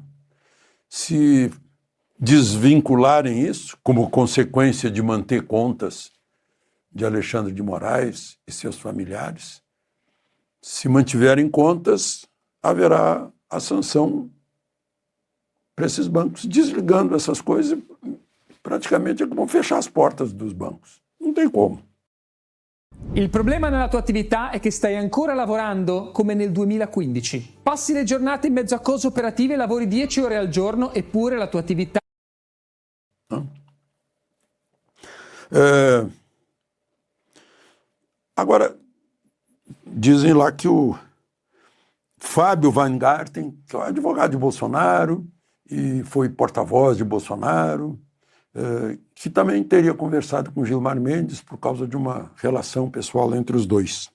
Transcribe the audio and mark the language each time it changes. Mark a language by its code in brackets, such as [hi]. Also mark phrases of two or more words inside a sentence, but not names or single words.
[pt] Se desvincularem isso, como consequência de manter contas de Alexandre de Moraes e seus familiares, se mantiverem contas, haverá a sanção para esses bancos, desligando essas coisas, praticamente vão fechar as portas dos bancos. Não tem como. [it] Il problema nella tua attività è che stai ancora lavorando come nel 2015. Passi le giornate in mezzo a cose operative e lavori 10 ore al giorno, eppure la tua attività... [pt] Agora, dizem lá que o Fábio Weingarten, que é advogado de Bolsonaro e foi porta-voz de Bolsonaro, que também teria conversado com Gilmar Mendes por causa de uma relação pessoal entre os dois.